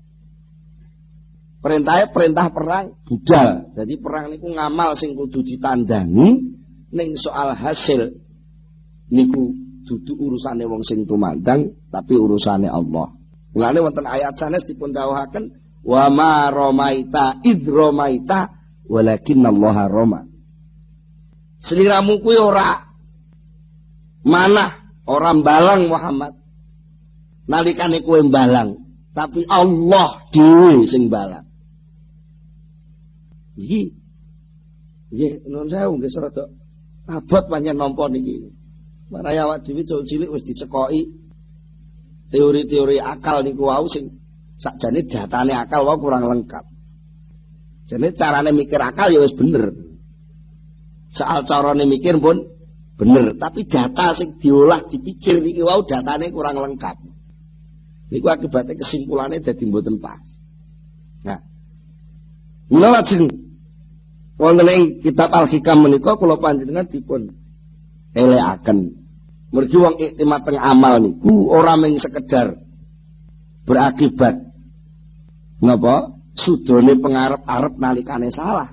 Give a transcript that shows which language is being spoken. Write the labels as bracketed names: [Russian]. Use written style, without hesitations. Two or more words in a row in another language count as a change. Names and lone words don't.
[Javanese] Perintah perang budal. Jadi perang niku ngamal sing kudu ditandangi, ning soal hasil niku dudu urusane wong sing tumandang, tapi urusane Allah. Mulane wonten ayat sanes dipun dawuhaken [Arabic] وما رميت إذ رميت ولكن الله رمى. [Javanese] Sliramu kuwi ora manah, ora mbalang Muhammad. Nalikane kowe mbalang, tapi Allah dhewe sing mbalang. Iki nggih nuwun sewu nggih serada abot pancen nampa niki. Marang awak dhewe cilik wis dicekoki teori-teori akal niku wau sing sakjane datane akal wau kurang lengkap. Jadi carane mikir akal ya wis bener. Soal carane mikir pun bener, tapi data sing diolah dipikir niki wau datane kurang lengkap. Niku [Indonesian] akibatnya kesimpulannya [Javanese] dadi mboten pas. Nah, mula lajeng wonten ing kitab Al-Hikam menika kula panjenengan dipun elekaken. Mergi wong iktimat teng amal niku ora mung sekedar berakibat napa sudone pengarep-arep nalikane salah.